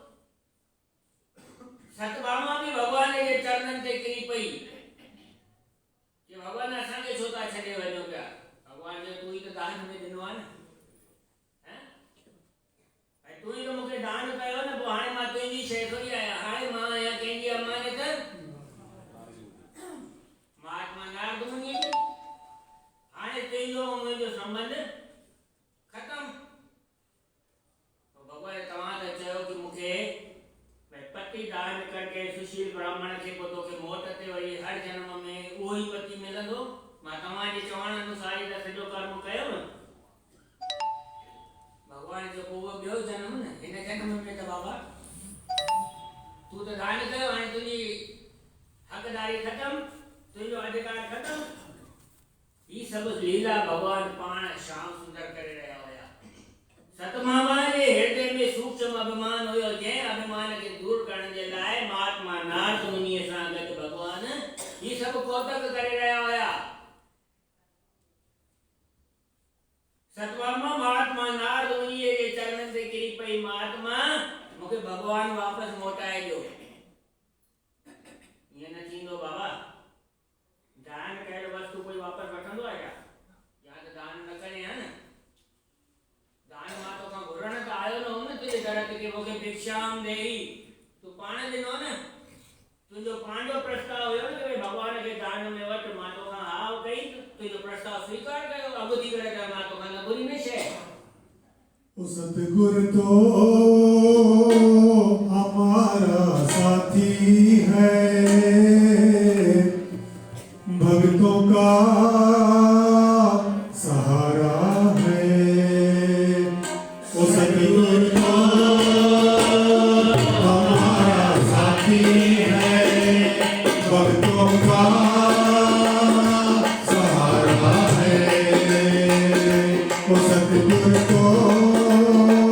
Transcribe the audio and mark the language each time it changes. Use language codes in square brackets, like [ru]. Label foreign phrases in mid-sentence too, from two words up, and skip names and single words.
[sd] सतभामा बि भगवान जे चरणनि ते किरी पई कि भगवान असांखे छो था छॾे वञो पिया भगवान जो तूं ई त दान में ॾिनो आहे न तूं ई त मूंखे दान कयो न पोइ हाणे मां तुंहिंजी शइ थोरी आहियां हाणे मां आहियां कंहिंजी अमानत महात्मा नारद मुनि हाणे तुंहिंजो मुंहिंजो संबंध ख़तम भगवान तव्हां त चयो कि मूंखे पति दान करके सुशील ब्राह्मण खे पोइ तोखे मोट ते वरी हर जन्म में उहो ई पति मिलंदो मां तव्हांजे चवण अनुसार ई त सॼो कर्म कयो न भगवान जो पोइ उहो ॿियो जन्म न हिन जन्म में त बाबा तूं त दान कयो हाणे तुंहिंजी हक़दारी ख़तम तुंहिंजो अधिकार ख़तम ही सभु लीला भगवान पाण श्याम सुंदर करे रहिया हुया सतभामा जे हृदय में सूक्ष्म अभिमान हुयो जंहिं अभिमान खे दूर करण जे लाइ महात्मा नारद मुनि सां गॾु भगवान ही सभु कौतक करे रहिया हुया सतभामा महात्मा नारद मुनि जे चरणनि ते किरी पई महात्मा मूंखे भगवान वापसि मोटाए ॾियो ईअं न थींदो बाबा दान कयल वस्तु कोई वापस वठंदो आहे या त दान न करे हा न दान मां तोखां घुरण त आयो न हो न तुंहिंजे दर ते कि मूंखे भिक्षाम ॾेई तूं पाण ॾिनो न तुंहिंजो पंहिंजो प्रस्ताव हुयो न कि भगवान खे दान में वठि मां तोखां हा कई तुंहिंजो प्रस्ताव स्वीकार कयो अॻु थी करे त मां तोखां न घुरी न शइ [hi] ओ सतगुरु तो हमारा साथी है भक्तों का सहारा है ओ सतगुरु तो हमारा साथी है भक्तों का सहारा है ओ सतगुरु तो